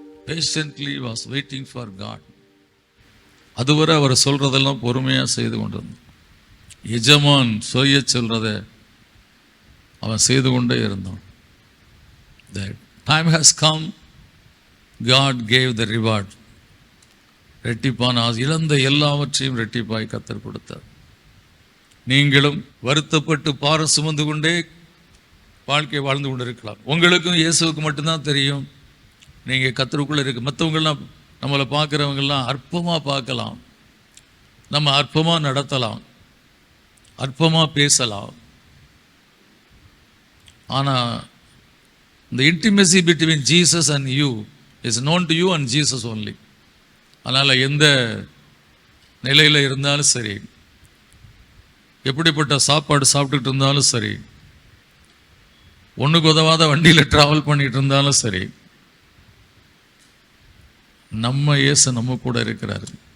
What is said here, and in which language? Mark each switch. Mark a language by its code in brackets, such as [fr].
[en] Patiently was waiting for God. [ta] அதுவரை அவர் சொல்றதெல்லாம் பொறுமையா செய்து கொண்டிருந்தான். எஜமான் சொல்ல சொல்றத அவன் செய்து கொண்டே இருந்தான். [en] The time has come, God gave the reward. [ta] ரெட்டிப்பான இழந்த எல்லாவற்றையும் ரெட்டிப்பாய் கர்த்தர் கொடுத்தார். நீங்களும் வருத்தப்பட்டு பாரம் சுமந்து கொண்டே வாழ்க்கை வாழ்ந்து கொண்டிருக்கலாம். உங்களுக்கும் இயேசுவுக்கு மட்டும்தான் தெரியும் நீங்க கர்த்தருக்குள்ள இருக்கு. மற்றவங்கெல்லாம் நம்மளை பார்க்குறவங்கெல்லாம் அற்பமாக பார்க்கலாம், நம்ம அற்பமாக நடத்தலாம், அற்பமாக பேசலாம். ஆனால் [en] the intimacy between Jesus and you is known to you and Jesus only. [ta] அதனால் எந்த நிலையில் இருந்தாலும் சரி, எப்படிப்பட்ட சாப்பாடு சாப்பிட்டுட்டு இருந்தாலும் சரி, ஒன்றுக்கு உதவாத வண்டியில் ட்ராவல் பண்ணிட்டு இருந்தாலும் சரி, நம்ம இயேசு நம்ம கூட இருக்கிறார்.